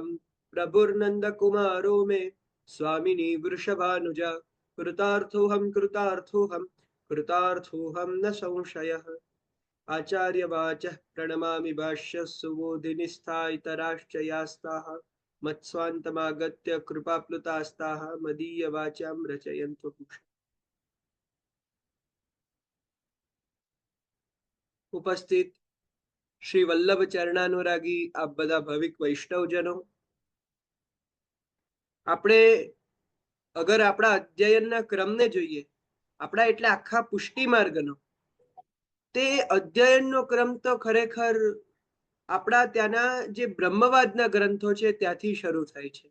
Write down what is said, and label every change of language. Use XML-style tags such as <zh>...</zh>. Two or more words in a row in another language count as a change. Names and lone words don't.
<sa>प्रभुर्नन्दकुमारो मे स्वामिनी वृषभानुजा कृतार्थोऽहं कृतार्थोऽहं कृतार्थोऽहं न संशयः। आचार्यवाचः प्रणमामि भाष्यः सुबोधिनिस्थाइतराश्च यास्ताः मत्स्वान्तमागत्य कृपाप्लुतास्ताः मदीयवाचां रचयन्तु।</sa> <gu>ઉપસ્થિત શ્રી વલ્લભ ચરણાનુરાગી આપ બધા ભાવિક વૈષ્ણવજનો, આપણે અગર આપણા અધ્યયનના ક્રમને જોઈએ, આપણા એટલે આખા પુષ્ટિ માર્ગનો, તે અધ્યયનનો ક્રમ તો ખરેખર આપણા ત્યાંના જે બ્રહ્મવાદના ગ્રંથો છે ત્યાંથી શરૂ થાય છે.</gu>